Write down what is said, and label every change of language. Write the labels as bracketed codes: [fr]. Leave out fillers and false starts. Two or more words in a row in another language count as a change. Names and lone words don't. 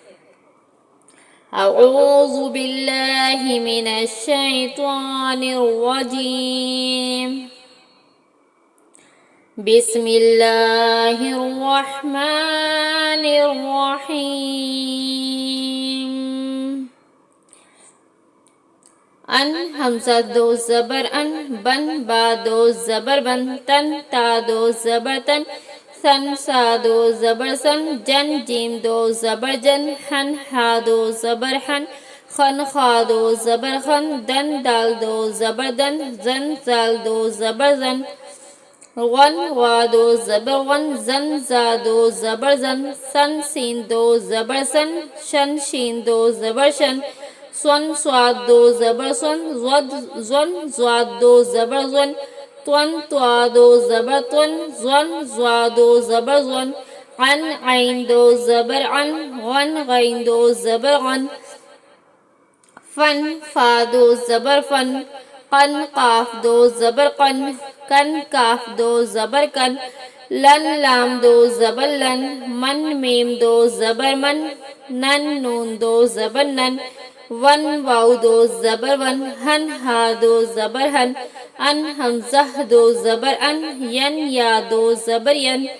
[ar] اعوذ باللہ من الشیطان الرجیم، بسم اللہ الرحمن الرحیم۔ [ur] ان حمزہ دو زبر ان، بن با دو زبر بن، تن تا دو زبر تن، سن سا دو زبر سن، جن جیم دو زبر جن، حن ہا دو زبر حن، خن خا دو زبر خن، دن دال دو زبر دن، زن زال دو زبر زن، غن غا دو زبر غن، زن زا دو زبر زن، سن سین دو زبر سن، شن شین دو زبر شن، سون سواد دو زبر سن، زن زواد دو زبر زن، تون توا دو زبر تون، زن زوا دو زبر زن، عن عین دو زبر عن، غن غین دو زبر غن، فن فا دو زبر فن، قن قاف دو زبر قن، کن کاف دو زبر کن، لن لام دو زبر لن، من میم دو زبر من، نن نون دو زبر نن، ون واو دو زبر ون، ہن ہا دو زبر ہن، ان حمزہ دو زبر ان، ین یا دو زبر ین۔